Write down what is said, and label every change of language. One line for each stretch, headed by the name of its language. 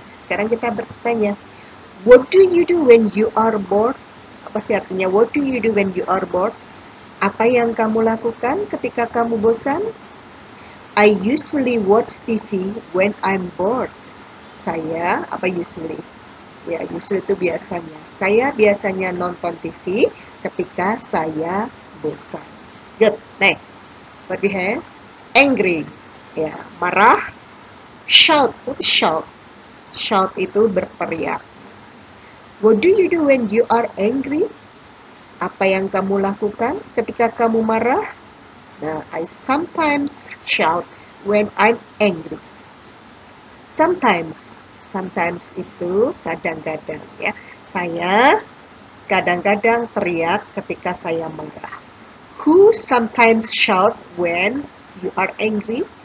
Indonesian: Sekarang kita bertanya,
English: what do you do when you are bored?
Indonesian: Apa sih artinya
English: what do you do when you are bored?
Indonesian: Apa yang kamu lakukan ketika kamu bosan?
English: I usually watch TV when I'm bored.
Indonesian: Saya, apa usually? Ya, usually itu biasanya. Saya biasanya nonton TV ketika saya bosan.
English: Good, next. What we have? Angry.
Indonesian: Ya, marah.
English: Shout, what is shout? Shout
Indonesian: itu berteriak.
English: What do you do when you are angry?
Indonesian: Apa yang kamu lakukan ketika kamu marah?
English: Nah, I sometimes shout when I'm angry.
Indonesian: Sometimes itu kadang-kadang ya. Saya kadang-kadang teriak ketika saya marah.
English: Who sometimes shout when you are angry?